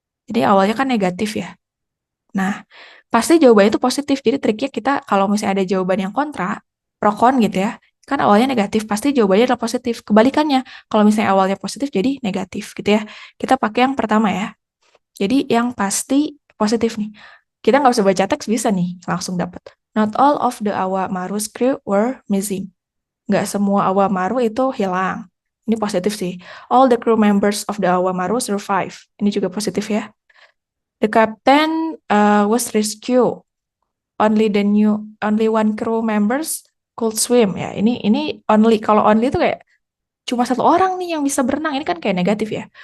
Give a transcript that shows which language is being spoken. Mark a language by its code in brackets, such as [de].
[id] Jadi awalnya kan negatif ya. Nah, pasti jawabannya itu positif. Jadi triknya kita kalau misalnya ada jawaban yang kontra, pro kon gitu ya, kan awalnya negatif, pasti jawabannya adalah positif. Kebalikannya, kalau misalnya awalnya positif jadi negatif gitu ya. Kita pakai yang pertama ya. Jadi yang pasti positif nih. Kita nggak usah baca teks bisa nih langsung dapat. [en] Not all of the Awamaru's crew were missing. [id] Nggak semua Awamaru itu hilang. Ini positif sih. [en] All the crew members of the Awamaru survive. [id] Ini juga positif ya. [en] The captain was rescued. Only one crew members could swim ya. [id] Ini only, kalau only itu kayak cuma satu orang nih yang bisa berenang. Ini kan kayak negatif ya.